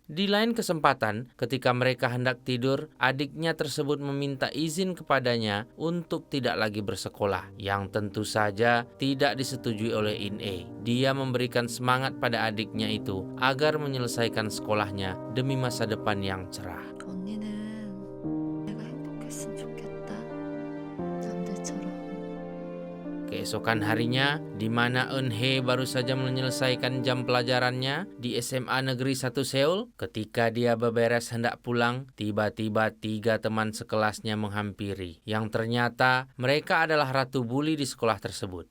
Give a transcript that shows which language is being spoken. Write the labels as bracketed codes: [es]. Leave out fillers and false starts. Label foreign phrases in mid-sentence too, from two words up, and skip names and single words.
[id] Di lain kesempatan, ketika mereka hendak tidur, adiknya tersebut meminta izin kepadanya untuk tidak lagi bersekolah, yang tentu saja tidak disetujui oleh In-ae. Dia memberikan semangat pada adiknya itu agar menyelesaikan sekolahnya demi masa depan yang cerah. [ko] 언니는 내가 행복했으면 좋겠다. 남들처럼. [id] Keesokan harinya, di mana Un-hee baru saja menyelesaikan jam pelajarannya di SMA Negeri 1 Seoul, ketika dia beberes hendak pulang, tiba-tiba 3 teman sekelasnya menghampiri, yang ternyata mereka adalah ratu bully di sekolah tersebut.